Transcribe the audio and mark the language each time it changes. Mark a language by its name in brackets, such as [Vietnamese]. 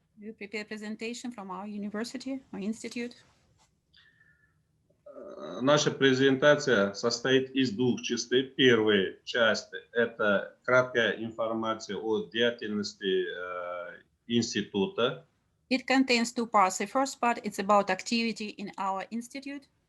[English] We prepared a presentation from our university, our institute. [Russian] Наша презентация состоит из двух частей. Первая часть – это краткая информация о деятельности института. [English] It contains two parts. The first part is about activity in our institute.